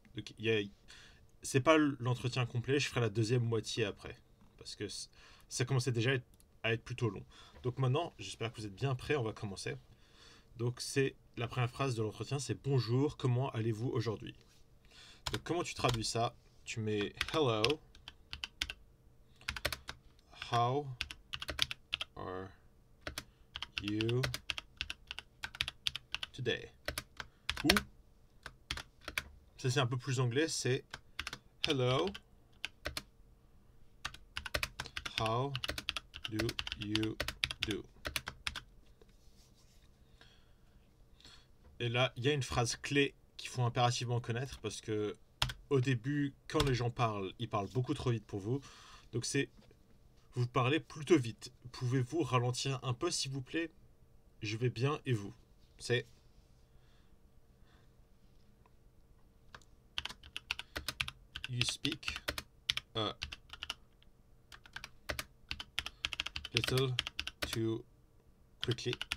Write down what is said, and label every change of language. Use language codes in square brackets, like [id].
[fr] Donc c'est pas l'entretien complet, je ferai la deuxième moitié après. Parce que ça commençait déjà à être plutôt long. Donc maintenant, j'espère que vous êtes bien prêts, on va commencer. Donc c'est la première phrase de l'entretien, c'est bonjour, comment allez-vous aujourd'hui? Donc comment tu traduis ça? Tu mets [en] hello, how are you today? [fr] Ou, ça c'est un peu plus anglais, c'est [en] hello, how do you do? [fr] Et là, il y a une phrase clé qu'il faut impérativement connaître parce que au début, quand les gens parlent, ils parlent beaucoup trop vite pour vous. Donc c'est, vous parlez plutôt vite. Pouvez-vous ralentir un peu s'il vous plaît? Je vais bien et vous? C'est [en] you speak a little too quickly.